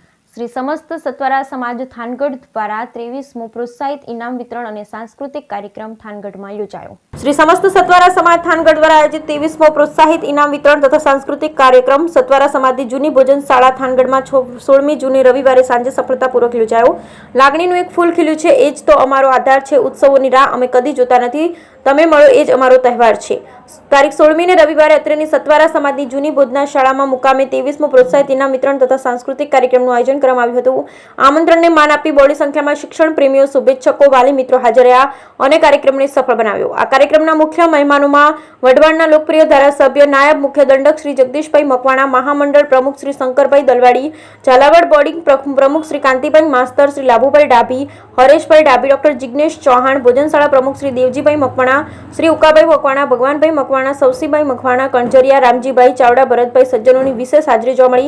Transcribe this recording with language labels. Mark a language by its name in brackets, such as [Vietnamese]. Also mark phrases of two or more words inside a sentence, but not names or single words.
[Gujarati] શ્રી સમસ્ત સત્વરા સમાજ થાનગઢ દ્વારા 23મો પ્રોત્સાહિત ઇનામ વિતરણ ઔર સાંસ્કૃતિક કાર્યક્રમ થાનગઢ મેં યોજાયો। શ્રી સમસ્ત સત્વરા સમાજ થાનગઢ દ્વારા આયોજિત 23મો પ્રોત્સાહિત ઇનામ વિતરણ તથા સાંસ્કૃતિક કાર્યક્રમ સત્વરા સમાજની જૂની ભોજનશાળા થાનગઢ મેં 16મી જૂને રવિવારે સાંજે સફળતાપૂર્વક યોજાયો। લાગણીનું એક ફૂલ ખીલ્યું છે, એજ તો અમારો આધાર છે। ઉત્સવોની રાહ અમે કદી જોતા નથી, તમે મળો એજ અમારો તહેવાર છે। તારીખ 16મી ને રવિવારે અત્રેની સત્વારા સમાજની જૂની ભોજનાશાળામાં મુકામે 23મો પ્રોત્સાહિત ઇનામ વિતરણ તથા સાંસ્કૃતિક કાર્યક્રમનું આયોજન કરવામાં આવ્યું હતું। આમંત્રણને માન આપી બહોળી સંખ્યામાં શિક્ષણ પ્રેમીઓ, શુભેચ્છકો, વાલી મિત્રો હાજર રહ્યા અને કાર્યક્રમને સફળ બનાવ્યો। આ કાર્યક્રમના મુખ્ય મહેમાનોમાં વઢવાણના લોકપ્રિય ધારાસભ્ય, નાયબ મુખ્ય દંડક શ્રી જગદીશભાઈ મકવાણા, મહામંડળ પ્રમુખ શ્રી શંકરભાઈ દલવાડી, ઝાલાવાડ બોર્ડિંગ પ્રમુખ શ્રી કાંતિભાઈ માસ્તર, શ્રી લાભુભાઈ ડાભી, હરેશભાઈ ડાભી, ડોક્ટર જિગ્નેશ ચૌહાણ, ભોજનશાળા પ્રમુખ શ્રી દેવજીભાઈ મકવાણા, શ્રી ઉકાભાઈ મકવાણા, ભગવાનભાઈ મકવાણા, સૌસીભાઈ મકવાણા, કણજરિયા, રામજીભાઈ ચાવડા, ભરતભાઈ સજ્જનોની વિશેષ હાજરી જોવા મળી।